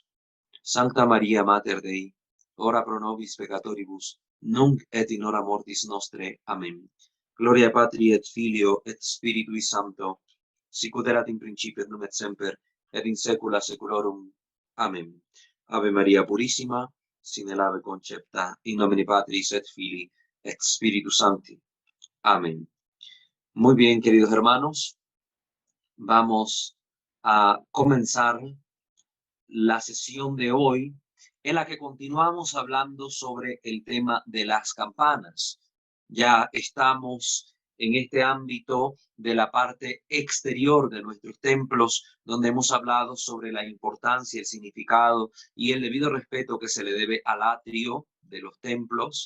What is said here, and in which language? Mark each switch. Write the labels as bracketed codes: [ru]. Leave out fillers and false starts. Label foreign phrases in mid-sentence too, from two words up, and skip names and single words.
[la] Sancta Maria, Mater Dei, ora pro nobis peccatoribus, nunc et in hora mortis nostre. Amén. Gloria Patri et Filio et Spiritui Sancto, sicut erat in principio et nunc et semper, et in saecula saeculorum. Amén. Ave Maria Purissima, sin el ave concepta, in nomine Patris et Filii et Spiritus Sancti. Amén. [es] Muy bien, queridos hermanos, vamos a comenzar la sesión de hoy en la que continuamos hablando sobre el tema de las campanas. Ya estamos en este ámbito de la parte exterior de nuestros templos, donde hemos hablado sobre la importancia, el significado y el debido respeto que se le debe al atrio de los templos.